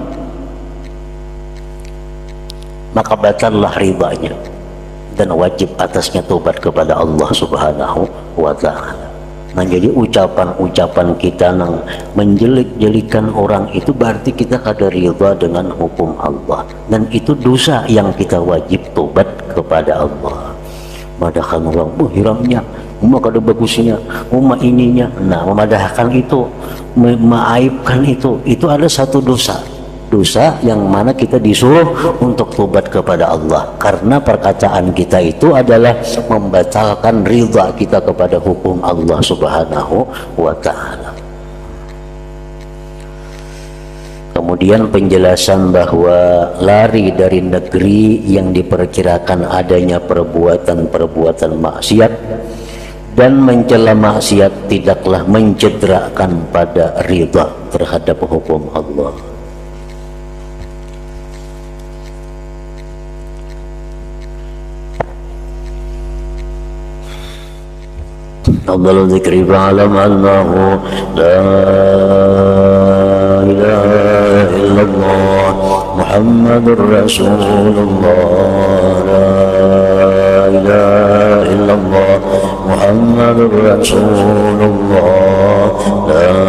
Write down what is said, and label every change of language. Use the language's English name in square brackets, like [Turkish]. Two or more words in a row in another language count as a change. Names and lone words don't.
[Indonesian] maka batallah ribanya dan wajib atasnya tobat kepada Allah [Arabic] سبحانه وتعالى. [Banjar] Nah, jadi ucapan-ucapan kita nang menjelik-jelikan orang itu berarti kita kada ridha dengan hukum Allah, dan itu dosa yang kita wajib tobat kepada Allah. Madahkan orang, hiramnya, kada bagusnya, ininya. Nah, memadahkan itu, [Indonesian] mengaibkan itu ada satu dosa yang mana kita disuruh untuk tobat kepada Allah, karena perkataan kita itu adalah membatalkan ridha kita kepada hukum Allah [Arabic] سبحانه وتعالى. [Indonesian] Kemudian penjelasan bahwa lari dari negeri yang diperkirakan adanya perbuatan-perbuatan maksiat dan mencela maksiat tidaklah mencederakan pada ridha terhadap hukum Allah. [Arabic] أفضل الذكر فاعلم أنه لا إله إلا الله محمد رسول الله لا إله إلا الله محمد رسول الله لا